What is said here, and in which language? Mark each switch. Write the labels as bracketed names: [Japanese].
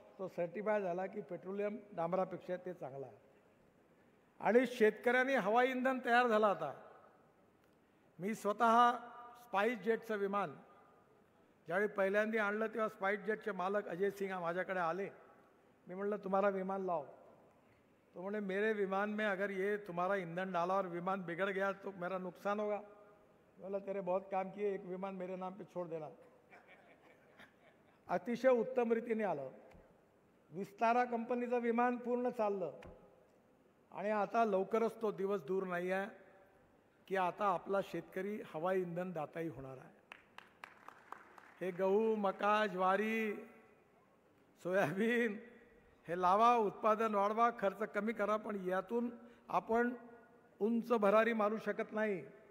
[Marathi] तो सर्टिफाय झाला की पेट्रोलियम डांबरापेक्षा ते चांगला आहे. आणि शेतकऱ्यांनी हवाई इंधन तयार झालं. आता मी स्वतः स्पाइस जेटचं विमान ज्यावेळी पहिल्यांदा आणलं तेव्हा स्पाइस जेटचे मालक अजय सिंह माझ्याकडे आले. मी म्हटलं [Hindi] तुम्हारा विमान लाओ. तो बोले मेरे विमान में अगर ये तुम्हारा ईंधन डाला और विमान बिगड़ गया तो मेरा नुकसान होगा. बोला तेरे बहुत काम किए, एक विमान मेरे नाम पे छोड़ देना. [Marathi] अतिशय उत्तम रीतीने आलं. विस्तारा कंपनीचं विमान पूर्ण चाललं. आणि आता लवकरच तो दिवस दूर नाही आहे की आता आपला शेतकरी हवाई इंधन दाताही होणार आहे. हे गहू, मका, ज्वारी, सोयाबीन हे लावा, उत्पादन वाढवा, खर्च कमी करा, पण यातून आपण उंच भरारी मारू शकत नाही.